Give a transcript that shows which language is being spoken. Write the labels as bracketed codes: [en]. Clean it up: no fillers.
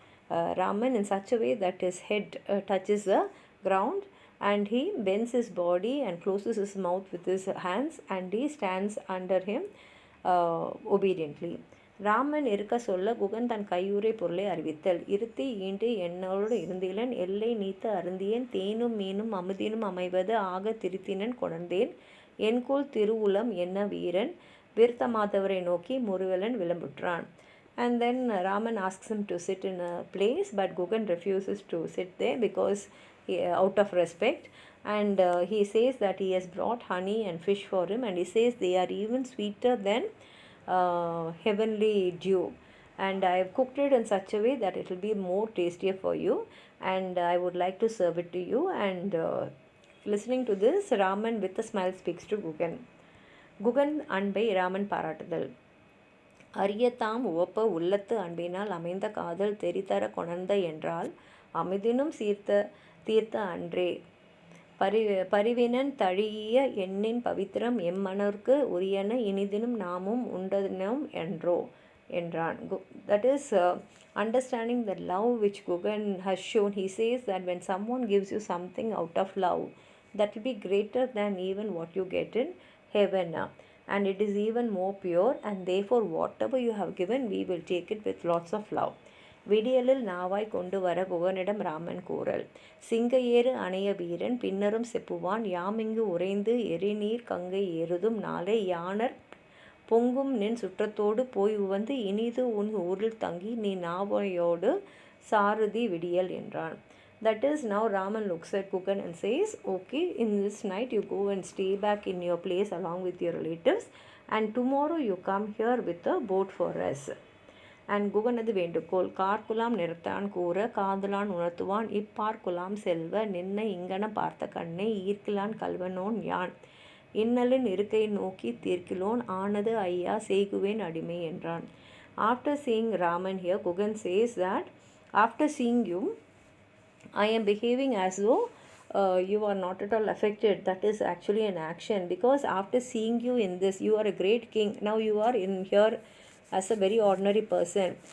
[en] Raman in such a way that his head touches the ground, and he bends his body and closes his mouth with his hands, and he stands under him obediently. [ta] Raman இருக்க சொல்ல குகன் தன் கையுறை பொருளை அறிவித்தல். இருத்தி ஈண்டு என்னோடு இருந்திலன் எல்லை நீத்த அருந்தியன் தேனும் மீனும் அமுதினும் அமைவது ஆக திருத்தினன் கொணர்ந்தேன் என்கோல் திருவுளம் என்ன வீரன் வீர்த்தமாதவரை நோக்கி முருகலன் விளம்புற்றான். [en] And then Raman asks him to sit in a place, but Gugan refuses to sit there because out of respect, and he says that he has brought honey and fish for him, and he says they are even sweeter than heavenly dew, and I have cooked it in such a way that it will be more tastier for you, and I would like to serve it to you. And listening to this, Raman with a smile speaks to Gugan. [ta] Gugan அன்பை ராமன் பாராட்டுதல். அரியத்தாம் உவப்ப உள்ளத்து அன்பினால் அமைந்த காதல் தெரிதர கொணர்ந்த என்றால் அமிதினும் தீர்த்த அன்றே பரிவினன் தழிய எண்ணின் பவித்திரம் எம்மனருக்கு உரியன இனிதினும் நாமும் உண்டனோம் என்றான். [en] That is understanding the love which Gugan has shown. He says that when someone gives you something out of love, that will be greater than even what you get in heaven, and it is even more pure, and therefore whatever you have given, we will take it with lots of love. [ta] விடியலில் நாவாய் கொண்டு வர குகனிடம் ராமன் கூறல். சிங்க ஏறு அணைய வீரன் பின்னரும் செப்புவான் யாமிங்கு உறைந்து எரிநீர் கங்கை ஏறுதும் நாளை யானர் பொங்கும் நின் சுற்றத்தோடு போய் உவந்து இனிது உன் ஊரில் தங்கி நீ நாவையோடு சாரதி விடியல் என்றான். [en] That is, now Raman looks at Gugan and says, okay, in this night you go and stay back in your place along with your relatives, and tomorrow you come here with a boat for us. [ta] And குகனது வேண்டுகோள். கார்குலாம் நிறத்தான் கூற காதலான் உணர்த்துவான் இப்பார்குலாம் செல்வ நின்ன இங்கன பார்த்த கண்ணை ஈர்க்கிலான் கல்வனோன் யான் இன்னலின் இருக்கை நோக்கி தீர்க்கிலோன் ஆனது ஐயா செய்குவேன் அடிமை என்றான். [en] After seeing Raman here, Gugan says that after seeing you, I am behaving as though you are not at all affected. That is actually an action, because after seeing you in this, you are a great king. Now you are in here as a very ordinary person.